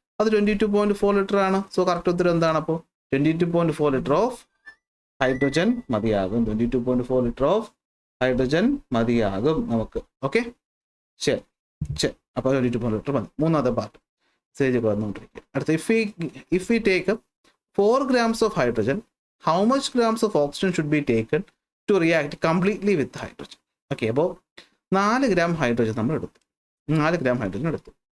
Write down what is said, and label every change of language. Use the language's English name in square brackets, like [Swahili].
[Malayalam] അത് 22.4 ലിറ്റർ ആണ്. So correct ഉത്തരം എന്താണ്? അപ്പോൾ 22.4 ലിറ്റർ ഓഫ് ഹൈഡ്രജൻ മതിയാകും. 22.4 ലിറ്റർ ഓഫ് ഹൈഡ്രജൻ മതിയാകും നമുക്ക്. ഓക്കെ, ശരി. അപ്പോൾ 22 ലിറ്റർ മതി. മൂന്നാമത്തെ പാർട്ട് സ്റ്റേജൊക്കെ വന്നുകൊണ്ടിരിക്കുക. അടുത്ത, [English] If we take 4 grams of hydrogen, how much grams of oxygen should be taken to react completely with hydrogen? [Malayalam] Okay, അപ്പോൾ 4 ഗ്രാം ഹൈഡ്രജൻ നമ്മൾ എടുത്തു. 4 ഗ്രാം ഹൈഡ്രജൻ എടുത്തു.